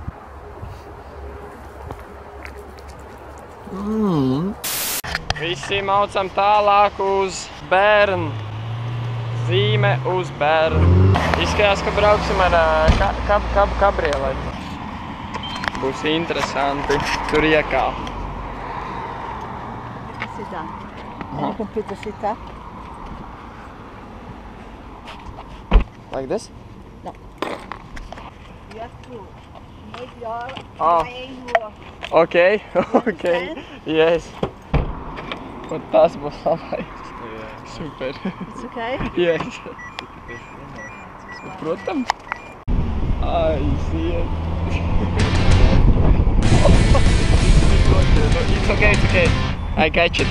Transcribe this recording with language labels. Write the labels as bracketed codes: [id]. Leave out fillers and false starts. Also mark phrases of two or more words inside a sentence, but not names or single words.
[lv] Visi maucam tālāk uz Bērnu. Zīme uz Bērnu. Izskatās, ka brauksim ar kabrioleti. Būs interesanti tur iekāpt. [en] Sit down. And you can put the feet up. Like this? No. You have to make your Oh. your Okay, okay. Yes. [lv] Un tas būs labais. Super. [en] It's okay? Yes. [lv] Protams. Aiziet. [en] It's okay, it's okay. I catch it.